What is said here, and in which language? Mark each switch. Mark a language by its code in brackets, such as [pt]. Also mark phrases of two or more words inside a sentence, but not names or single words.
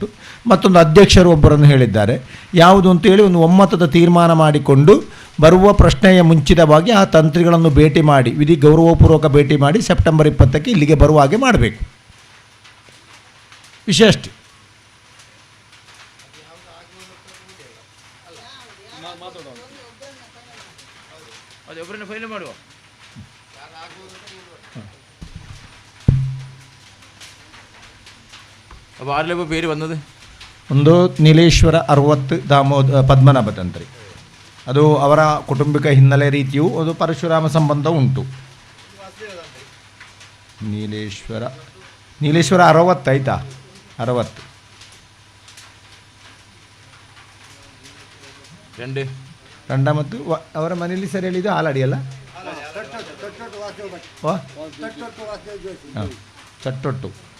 [kn] ಮತ್ತೊಂದು ಅಧ್ಯಕ್ಷರು ಒಬ್ಬರನ್ನು ಹೇಳಿದ್ದಾರೆ. ಯಾವುದು ಅಂತೇಳಿ ಒಂದು ಒಮ್ಮತದ ತೀರ್ಮಾನ ಮಾಡಿಕೊಂಡು ಬರುವ ಪ್ರಶ್ನೆಯ ಮುಂಚಿತವಾಗಿ ಆ ತಂತ್ರಿಗಳನ್ನು ಭೇಟಿ ಮಾಡಿ, ವಿಧಿ ಗೌರವಪೂರ್ವಕ ಭೇಟಿ ಮಾಡಿ ಸೆಪ್ಟೆಂಬರ್ 20 ಇಲ್ಲಿಗೆ ಬರುವ ಹಾಗೆ ಮಾಡಬೇಕು. ವಿಷಯ ಅಷ್ಟೇ. ಅದೇ ಒಬ್ಬರನ್ನ ಫೈಲ್ ಮಾಡುವ. [ml] അപ്പോൾ ആരിലിപ്പോൾ പേര് വന്നത്? [kn] ಒಂದು ನೀಲೇಶ್ವರ 60 ಪದ್ಮನಾಭ ತಂತ್ರಿ, ಅದು ಅವರ ಕುಟುಂಬಿಕ ಹಿನ್ನೆಲೆ ರೀತಿಯೂ ಅದು ಪರಶುರಾಮ ಸಂಬಂಧ ಉಂಟು. ನೀಲೇಶ್ವರ 60 ಆಯ್ತಾ? 60 ರಂಡ ಮತ್ತು ಅವರ ಮನೆಯಲ್ಲಿ ಸರಿ ಹೇಳಿದ್ದು ಆಲಡಿಯಲ್ಲ, ಚಟ್ಟೊಟ್ಟು